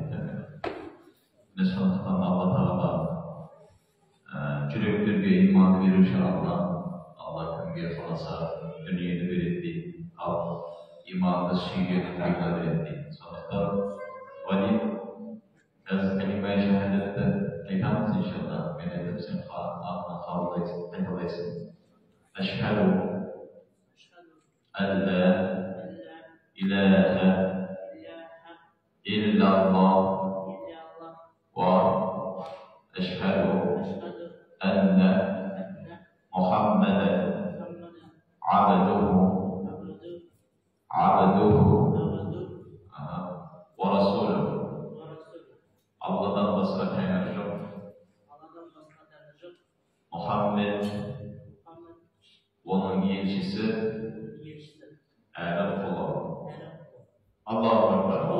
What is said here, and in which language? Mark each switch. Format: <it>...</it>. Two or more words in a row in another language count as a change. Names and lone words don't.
<kk>Сондықтан Алла Тағала жүректерге иман беруші Алла кімге қаласа дүниені береді дейді, ал иманды сүйген кімге береді дейді. Сондықтан Валид қазір кәлима шахадатты айтамыз иншалла. Мен айтып, сен атын қабылдайсың, қайталайсың.</kk> <ar>أشهد أن لا إله إلا الله وأشهد أن محمدا عبده ورسوله.</ar> <tr>Allah'tan başka Tanrı yok. Muhammed onun elçisi, Arap kulu. Allahu Ekber.</tr>